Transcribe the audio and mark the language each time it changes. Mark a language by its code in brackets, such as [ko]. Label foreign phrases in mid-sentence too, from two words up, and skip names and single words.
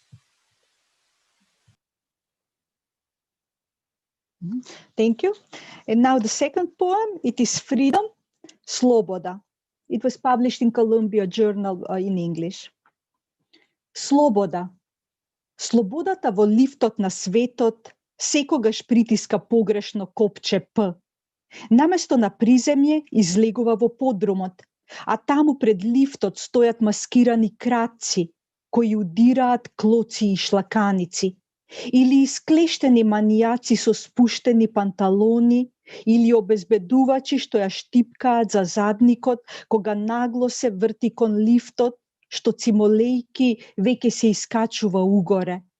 [en] Thank you. And now the second poem, it is Freedom, Sloboda. It was published in Columbia Journal in English. [mk] Sloboda. Slobodata во лифтот на светот секогаш притиска погрешно копче П. Наместо на приземје излегува во подрумот, а таму пред лифтот стојат маскирани крадци, кои удираат клоци и шлаканици, или исклештени манијаци со спуштени панталони, или обезбедувачи што ја штипкаат за задникот кога нагло се врти кон лифтот, што цимолејки веќе се искачува угоре.